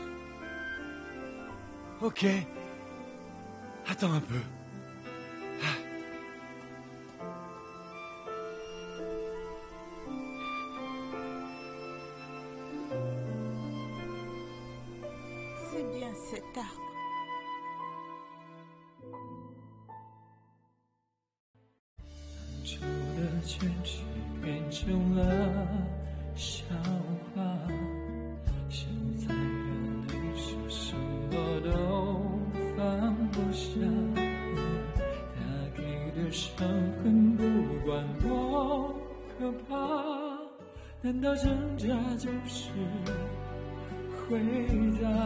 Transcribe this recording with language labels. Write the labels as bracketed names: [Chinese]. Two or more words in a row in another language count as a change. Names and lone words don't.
[French] Ok. Attends un peu. C'est bien cet arbre. [Chinese] 旧的坚持变成了笑话，现在的你是什么都放不下，他给的伤痕不管多可怕，难道挣扎就是回答？